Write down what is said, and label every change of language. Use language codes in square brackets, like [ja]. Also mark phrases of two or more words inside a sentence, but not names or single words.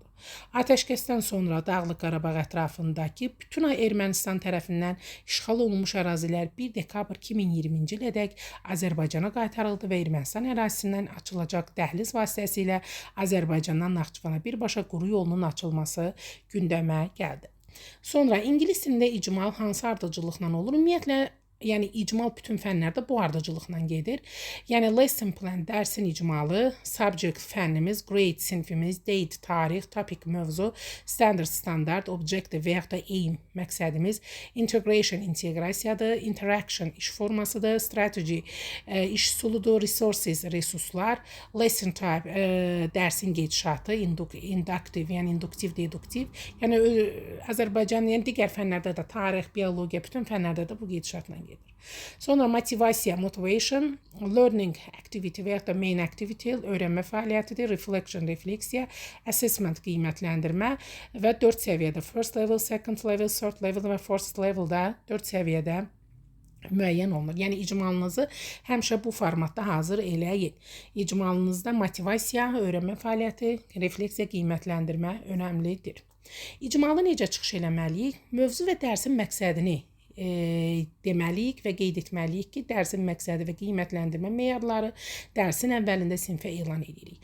[az] Atəşkəsdən sonra Dağlıq Qarabağ ətrafındakı bütün Ermənistan tərəfindən işğal olunmuş ərazilər 1 dekabr 2020-ci ilədək Azərbaycana qaytarıldı və Ermənistan ərazisindən açılacaq dəhliz vasitəsilə Azərbaycandan Naxçıvana birbaşa quru yolunun açılması gündəmə gəldi. Sonra ingilis dilində icmal hansı ardıcıllıqla olur? Ümumiyyətlə, yəni icmal bütün fənlərdə bu ardıcıllıqla gedir. Yəni [en] lesson plan [az] dərsin icmalı, subject fənnimiz, grade sinfimiz, date tarix, topic mövzu, [en] standard, objective [az] və yaxud da aim məqsədimiz, integration inteqrasiyadır, interaction iş formasıdır, strategy iş üsuludur, resources resurslar, [en] lesson type [az] dərsin gedişatı, inductive yəni induktiv, deduktiv. Yəni Azərbaycan yəni digər fənlərdə də tarix, biologiya, bütün fənlərdə də bu gedişatla gedir. Sonra motivasiya, [en] motivation, learning activity [az] və yaxud da [en] main activity, [az] öyrənmə fəaliyyətidir, reflection, refleksiya, assessment, qiymətləndirmə və 4 səviyyədə, [en] first level, second level, third level [az] və [en] fourth leveldə [az] 4 səviyyədə müəyyən olunur. Yəni icmalınızı həmişə bu formatda hazır eləyin. İcmalınızda motivasiya, öyrənmə fəaliyyəti, refleksiya, qiymətləndirmə önəmlidir. İcmalı necə çıxış eləməliyik? Mövzu və dərsin məqsədini deməliyik və qeyd etməliyik ki, dərsin məqsədi və qiymətləndirmə meyarları dərsin əvvəlində sinfə elan edirik.